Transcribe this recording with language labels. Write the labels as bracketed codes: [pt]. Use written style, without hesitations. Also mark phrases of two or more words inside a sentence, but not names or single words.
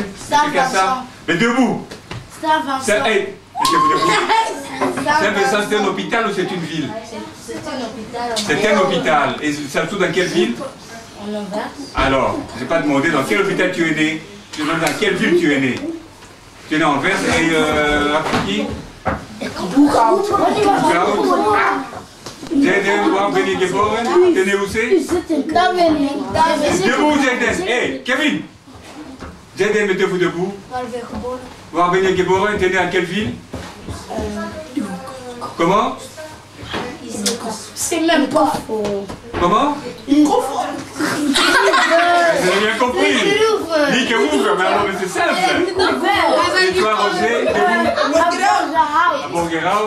[fr] Mais debout. Hey, mettez-vous debout. Saint-Vincent, c'est un hôpital ou c'est une ville? C'est un hôpital. Et ça se trouve dans quelle ville? Alors, je n'ai pas demandé dans quel hôpital tu es né. Je demande dans quelle ville tu es né. Tu es né en Anvers et Rafiki? Boekhout. [nl] Jaden, waar ben je geboren? [fr] Tu es né où c'est? Debout, Jaden. Hey, Kevin. Jaden, mettez-vous debout. [nl] Waar ben je geboren? [fr] Tu es né à quelle ville? Comment? C'est même pas. Comment? Vous avez bien compris. Dis que ouvre, mais alors c'est simple. Et toi, Roger, à Borgerhout.